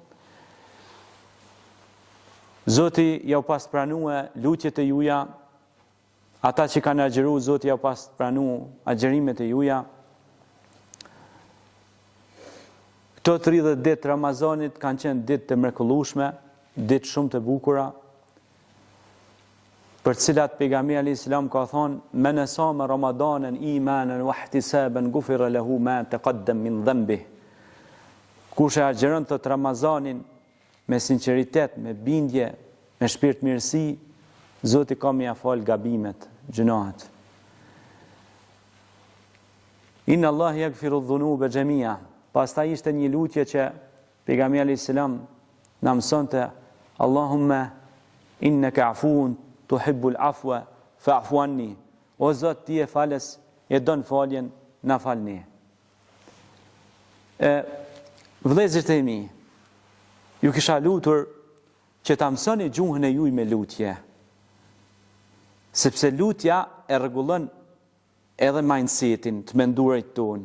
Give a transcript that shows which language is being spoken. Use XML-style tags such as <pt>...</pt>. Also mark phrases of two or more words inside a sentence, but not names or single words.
<sq>Zoti ja u pas pranue lutjet e juja, ata që kanë agjeru, Zoti ja u pas pranue agjerimet e juja. Këto 30 ditë Ramazanit kanë qenë ditë të mrekullueshme, ditë shumë të bukura, për cilat pejgamberi</sq> <ar>عليه السلام</ar> <sq>ka thonë:</sq> <ar>"من صام رمضان إيمانا واحتسابا غفر له ما تقدم من ذنبه."</ar> <sq>Kush e agjeron të Ramazanin me sinqeritet, me bindje, me shpirt mirësi, Zoti ka më ia fal gabimet, gjunahet.</sq> <ar>إن الله يغفر الذنوب جميعا.</ar> <sq>Pastaj ishte një lutje që pejgamberi</sq> <ar>عليه السلام</ar> <sq>na mësonte:</sq> <ar>"اللهم إنك عفو تحب العفو فاعف عني."</ar> <sq>O Zot, ti e falës, e don faljen, na falni. Vëllezërit e mi, ju kisha lutur që ta mësoni gjuhën e juaj me lutje, sepse lutja e rregullon edhe mindsetin, të menduarit tonë.</sq>